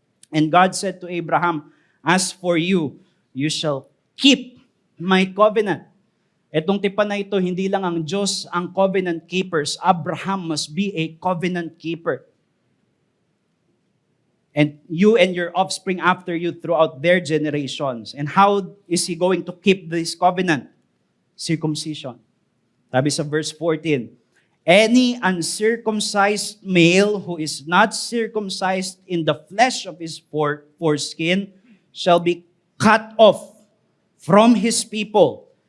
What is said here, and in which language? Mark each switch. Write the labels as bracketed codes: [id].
[en] And God said to Abraham, "As for you, you shall keep my covenant." [tl] Etong tipan na ito, hindi lang ang Diyos ang covenant keepers. [en] Abraham must be a covenant keeper. And you and your offspring after you throughout their generations. And how is he going to keep this covenant? Circumcision. [tl] Sabi sa [en] verse 14, "Any uncircumcised male who is not circumcised in the flesh of his foreskin shall be cut off from his people.